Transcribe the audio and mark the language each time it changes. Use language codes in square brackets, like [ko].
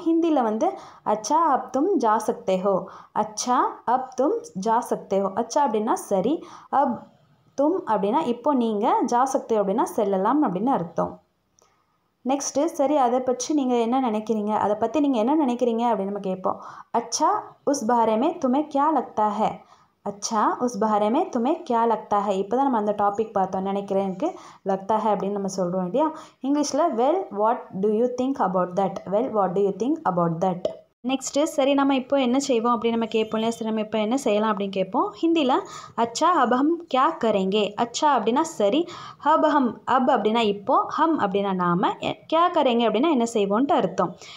[ta] ஹிந்தியில் வந்து [hi] அச்சா அப் தும் ஜா சக்தே ஹோ. அச்சா அப் தும் ஜா சக்தே ஹோ. [ta] அச்சா அப்படின்னா சரி, அப் தும் அப்படின்னா இப்போ நீங்கள், ஜா சக்தே அப்படின்னா செல்லலாம் அப்படின்னு அர்த்தம். நெக்ஸ்ட்டு சரி அதை பற்றி நீங்கள் என்ன நினைக்கிறீங்க அப்படின்னு நம்ம கேட்போம். [hi] அச்சா உஸ் பாரே மே துமே கியா லக்தா ஹை. अच्छा उस बारे में तुम्हें क्या लगता है. [ta] இப்போ தான் நம்ம அந்த டாபிக் பார்த்தோம். நினைக்கிறேன், எனக்கு லக்தா ஹை அப்படின்னு நம்ம சொல்கிறோம் இல்லையா? இங்கிலீஷில் [en] Well what do you think about that. Well what do you think about that. [ta] Next சரி நம்ம இப்போ என்ன செய்வோம் அப்படின்னு நம்ம கேட்போம் இல்லையா? சரி நம்ம இப்போ என்ன செய்யலாம் அப்படின்னு கேட்போம். ஹிந்தியில் [hi] அச்சா அப் ஹம் கியா கரேங்கே. [ta] அச்சா அப்படின்னா சரி, அப் ஹம் அப் அப்படின்னா இப்போ, ஹம் அப்படின்னா நாம, கியா கரேங்கே அப்படின்னா என்ன செய்வோன்ட்டு அர்த்தம்.